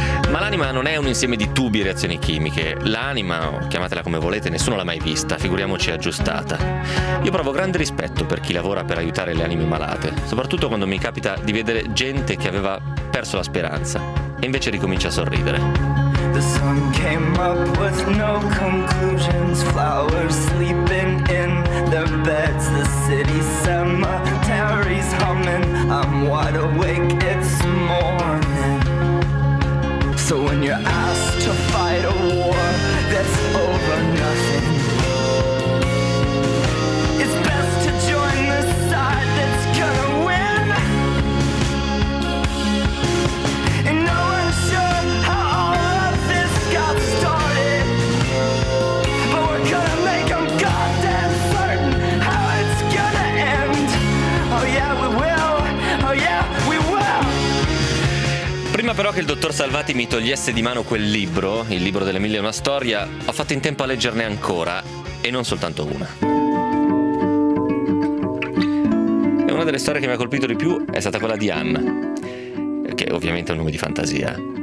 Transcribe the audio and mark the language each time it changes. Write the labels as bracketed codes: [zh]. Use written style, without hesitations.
[it] Ma l'anima non è un insieme di tubi e reazioni chimiche. L'anima, chiamatela come volete, nessuno l'ha mai vista, figuriamoci aggiustata. Io provo grande rispetto per chi lavora per aiutare le anime malate, soprattutto quando mi capita di vedere gente che aveva perso la speranza e invece ricomincia a sorridere. [en] The sun came up with no conclusions, flowers sleeping in their beds, the city cemetery's humming, I'm wide awake, it's morning. So when you're asked to fight a war that's over nothing, it's best to join the side that's gonna win. And no one's sure how all of this got started, but we're gonna make them goddamn certain how it's gonna end. Oh yeah, we will. Oh yeah, we will. [it] Prima però che il dottor Salvati mi togliesse di mano quel libro, il libro delle mille e una storia, ho fatto in tempo a leggerne ancora, e non soltanto una. E una delle storie che mi ha colpito di più è stata quella di Anna, che è ovviamente un nome di fantasia.